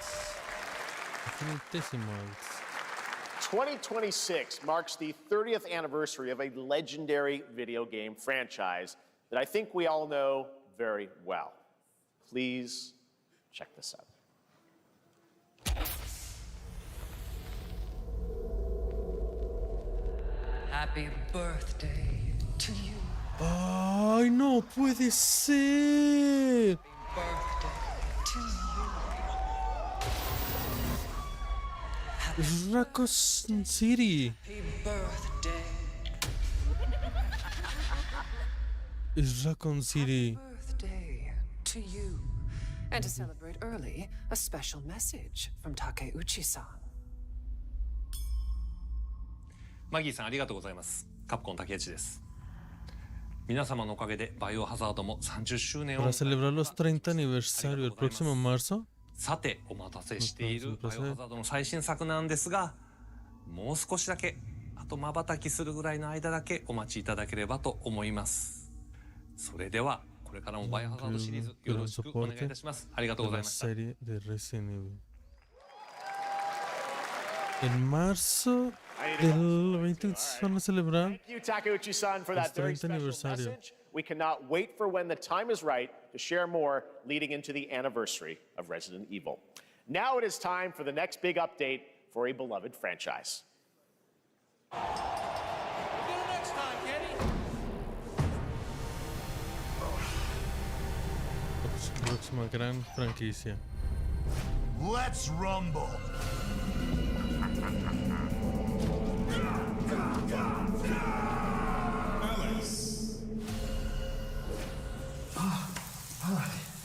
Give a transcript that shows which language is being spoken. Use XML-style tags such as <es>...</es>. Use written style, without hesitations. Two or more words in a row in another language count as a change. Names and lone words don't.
<en>2026 marks the 30th anniversary of a legendary video game franchise that I think we all know very well. Please check this out. Happy birthday to you.</en> <es>¡Ay, no puede ser! Es Raccoon City.</es> <en>Happy birthday.</en> <es>Es Raccoon City.</es> <en>Birthday to you. And to celebrate early, a special message from Takeuchi-san.</en> <ja>マギーさんありがとうございます。カプコン竹内です。皆様のおかげでバイオハザードも30周年を</ja> <es>Para celebrar los 30 aniversario el próximo marzo.</es> <ja>さてお待たせしているバイオハザードの最新作なんですが、もう少しだけあと瞬きするぐらいの間だけお待ちいただければと思います。それではこれからもバイオハザードシリーズよろしくお願いいたします。ありがとうございました。</ja> <es>En marzo del 20 se van a celebrar</es> <en>Thank you, Takeuchi-san, for that very 30 special</en> <es>aniversario.</es> <en>message. We cannot wait for when the time is right to share more leading into the anniversary of Resident Evil. Now it is time for the next big update for a beloved franchise.</en> <es>Próxima gran franquicia.</es> <en>Let's rumble. Alex. All right.</en>